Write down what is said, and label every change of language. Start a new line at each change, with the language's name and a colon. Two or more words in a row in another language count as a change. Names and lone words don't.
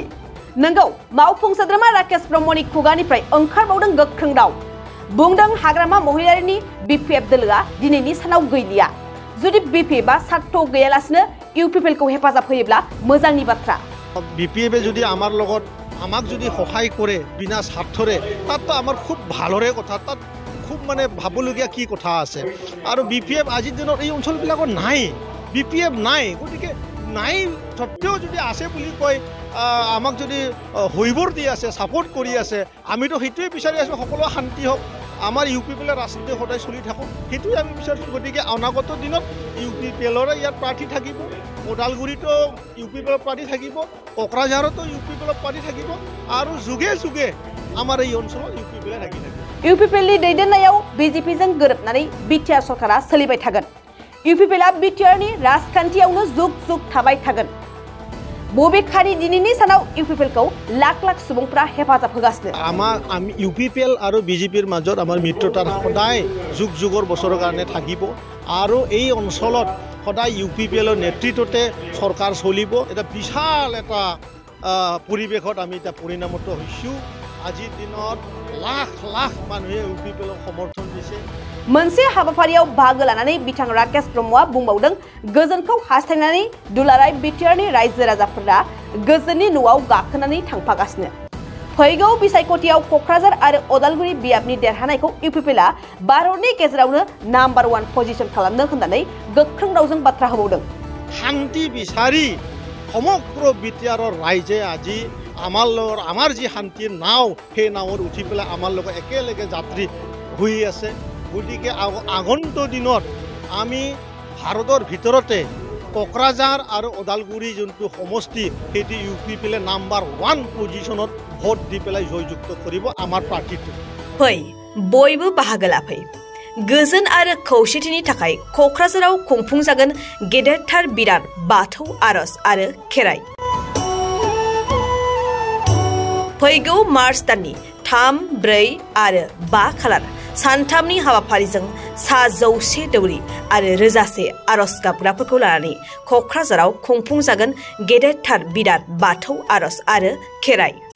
Bodo: नंगौ, मावफुं सोद्रोमा राकेश ब्रह्मनि खुगानिफ्राय ओंखारबावदों गोख्रों राव। बुंदों हाग्रामा महिलारिनि बिपिएफ दोलोआ दिनैनि सानाव गैलिया। जुदि बिपिएफआ सार्थ गैयालासिनो इउपिपिएलखौ हेफाजाब होयोब्ला मोजांनि बाथ्रा।
Assamese: बिपिएफए जुदि आमार লগত আমাক যদি সহায় কৰে বিনা স্বাৰ্থৰে তাততো আমাৰ খুব ভালৰে কথা, তাত খুব মানে ভাবলগীয়া কি কথা আছে। আৰু বিপিএফ আজিৰ দিনত এই অঞ্চলবিলাকত নাই, বিপিএফ নাই, গতিকে নাই সত্ত্বেও যদি আছে বুলি কয় আমাক যদি হৈবোৰ দি আছে, ছাপোৰ্ট কৰি আছে, আমিতো সেইটোৱে বিচাৰি আছোঁ সকলোৱে শান্তি হওক, আমাৰ ইউপিপিএলৰ ৰাজনীতি সদায় চলি থাকক, সেইটোৱে আমি বিচাৰিছোঁ। গতিকে অনাগত দিনত ইউপিপিএলৰে ইয়াত প্ৰাৰ্থী থাকিব, ওদালগুৰিতো ইউপিপিএলৰ প্ৰাৰ্থী থাকিব, কোকৰাঝাৰতো ইউপিপিএলৰ প্ৰাৰ্থী থাকিব, আৰু যুগে যুগে আমাৰ এই অঞ্চলত ইউপিপিএলে থাকি থাকিব।
Bodo: इउपिपिएलनि दैदेननायाव बिजेपिजों गोरोबनानै बिटिआर सरकारा सोलिबाय थागोन। इउपिपिएलआ बिटिआरनि राजखान्थियावनो जुग जुग थाबाय थागोन। बबेखानि दिनैनि सानाव इउपिपिएलखौ लाख लाख सुबुंफोरा हेफाजाब होगासिनो।
Assamese: আমি ইউপিপিএল আৰু বিজেপিৰ মাজত আমাৰ মিত্ৰতা সদায় যুগ যুগৰ বছৰৰ কাৰণে থাকিব, আৰু এই অঞ্চলত সদায় ইউপিপিএলৰ নেতৃত্বতে চৰকাৰ চলিব। এটা বিশাল এটা পৰিৱেশত আমি এতিয়া পৰিণামিত হৈছোঁ। আজিৰ দিনত লাখ লাখ মানুহে ইউপিপিএলক সমৰ্থন দিছে।
Bodo: मोनसे हाबाफारियाव बाहागो लानानै बिथां राकेश ब्रह्मआ बुंबावदों, गोजोनखौ हास्थायनानै दुलाराय बिटिआरनि रायजो राजाफोरा गोजोननि न'आव गाखोनानै थांफागासिनो। फैगौ बिसायख'थियाव क'क्राझार आरो उदालगुरि बियाबनि देरहानायखौ इउपिपिएलआ भारतनि गेजेरावनो नाम्बार 1 पजिशन खालामनो होननानै गोख्रों रावजों बाथ्रा होबावदों।
Assamese: শান্তি বিচাৰি সমগ্ৰ বিটিআৰৰ ৰাইজে আজি আমাৰ যি শান্তিৰ নাও, সেই নাৱত উঠি পেলাই আমাৰ লগত একেলগে যাত্ৰী হৈ আছে। গতিকে আগন্তুক দিনত আমি ভাৰতৰ ভিতৰতে কোকৰাঝাৰ আৰু ওদালগুৰি যোনটো সমষ্টি, সেইটো ইউপিপিএলে নাম্বাৰ 1 পজিশ্যনত ভোট দি পেলাই জয়যুক্ত কৰিব আমাৰ প্ৰাৰ্থীটো।
Bodo: फै बयबो बाहागो लाफै। गोजोन आरो खौसेथिनि थाखाय क'क्राझाराव खुंफुंजागोन गेदेरथार बिराद बाथौ आरज आरो खेराइ। फैगौ मार्च दाननि 3, 4 आरो 5 खालार सानथामनि हाबाफारिजों 100 दौरि आरो रोजासे आरज गाबग्राफोरखौ लानानै क'क्राझाराव खुंफुंजागोन गेदेरथार बिराद बाथौ आरज आरो खेराइ।